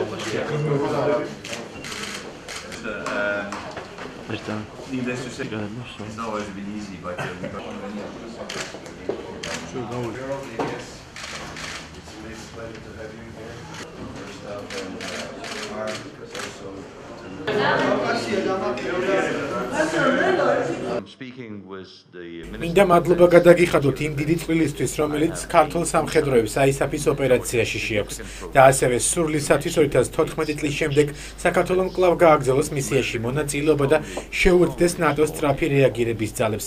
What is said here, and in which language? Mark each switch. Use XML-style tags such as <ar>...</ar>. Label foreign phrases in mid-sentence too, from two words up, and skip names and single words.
<en>Needless to say, it's not always been easy, but we got yes. It's a pleasure to have you here. First up, and Mark,</en> <ka>მინდა მადლობა გადაგიხადოთ იმ დიდი წვლილისთვის, რომელიც ქართულ სამხედროებს ISAF-ის ოპერაციაში შეაქვს და ასევე სრულისათვის 2014 წლის შემდეგ საქართველოს კვლავ გააგრძელოს მისიაში მონაწილეობა და შეუერთდეს ნატოს სწრაფი რეაგირების ძალებს.</ka>